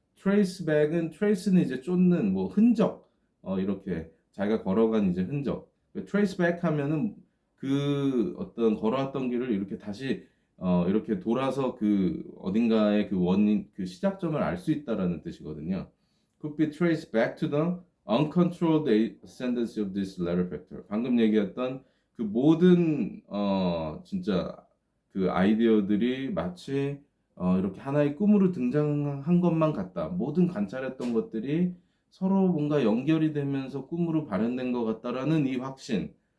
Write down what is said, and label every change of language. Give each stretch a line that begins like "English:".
Korean: trace back은 trace는 이제 쫓는 뭐 흔적 이렇게 자기가 걸어간 이제 흔적. trace back 하면은 그 어떤 걸어왔던 길을 이렇게 다시 이렇게 돌아서 그 어딘가의 그 원인 그 시작점을 알 수 있다라는 뜻이거든요.
English: could be traced back to the uncontrolled ascendancy of this latter factor.
Korean: 방금 얘기했던 그 모든 진짜 그 아이디어들이 마치 이렇게 하나의 꿈으로 등장한 것만 같다. 모든 관찰했던 것들이 서로 뭔가 연결이 되면서 꿈으로 발현된 것 같다라는 이 확신.